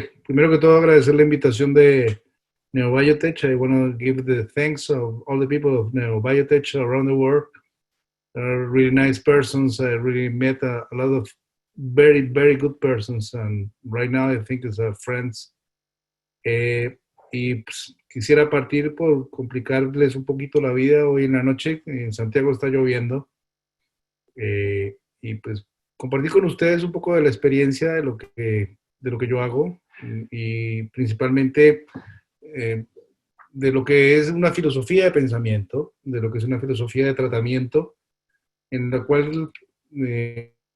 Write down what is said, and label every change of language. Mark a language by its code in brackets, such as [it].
[es] Primero que todo, agradecer la invitación de NeoBiotech. [en] I want to give the thanks of all the people of NeoBiotech around the world. They're really nice persons. I really met a lot of very, very good persons, and right now I think it's friends. [es] Y pues, quisiera partir por complicarles un poquito la vida hoy en la noche. En Santiago está lloviendo. Y pues compartir con ustedes un poco de la experiencia de lo que yo hago y principalmente de lo que es una filosofía de pensamiento, de lo que es una filosofía de tratamiento, en la cual me